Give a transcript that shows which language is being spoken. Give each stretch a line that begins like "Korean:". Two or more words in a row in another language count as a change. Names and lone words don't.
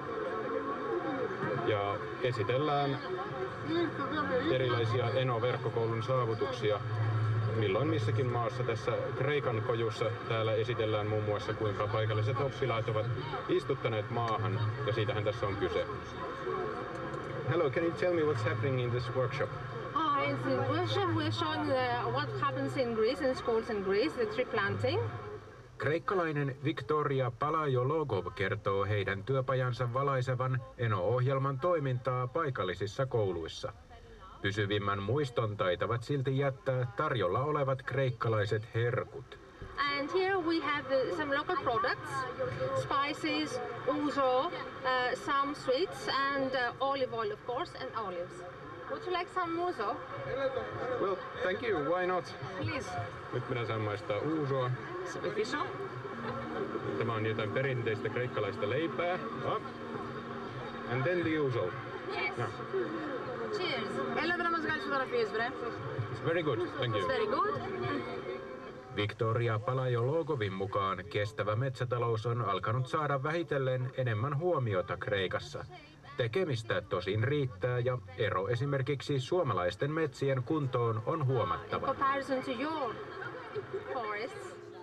Finnish: Ja esitellään erilaisia ENO-verkkokoulun saavutuksia milloin missäkin maassa. Tässä Kreikan kojussa täällä esitellään muun muassa kuinka paikalliset oppilaat ovat istuttaneet maahan ja siitähän tässä on kyse.
English: Hello, can you tell me what's happening in this workshop? In the workshop we're showing what happens in Greece, in schools in Greece, the tree planting.
Finnish: Kreikkalainen Victoria Palaiologov kertoo heidän työpajansa valaisevan ENO-ohjelman toimintaa paikallisissa kouluissa. Pysyvimmän muiston taitavat silti jättää tarjolla olevat kreikkalaiset herkut.
English: And here we have some local products, spices, ouzo, some sweets and olive oil of course and olives. Would you like some ouzo? Well, thank you. Why not? Please.
Finnish: Nyt minä saan maistaa ouzoa. Tämä on jotain perinteistä kreikkalaista leipää.
English: And then the ouzo. Yes. No. Cheers. It's very good. Thank you. It's very good.
Finnish: Victoria Palaiologovin mukaan kestävä metsätalous on alkanut saada vähitellen enemmän huomiota Kreikassa. Tekemistä tosin riittää ja ero esimerkiksi suomalaisten metsien kuntoon on huomattava.
English: In comparison to your forests.